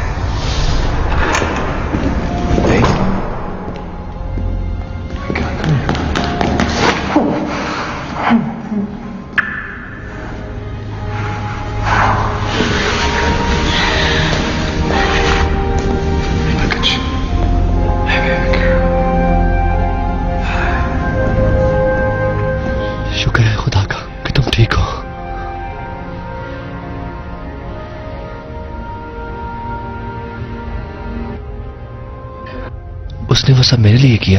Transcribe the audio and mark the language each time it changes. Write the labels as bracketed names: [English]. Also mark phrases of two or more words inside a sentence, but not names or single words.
[English] Hey. Come here. Look at you. Hey, baby girl. [Hindi] शुक्र है खुदा का कि तुम ठीक हो। उसने वो सब मेरे लिए किया।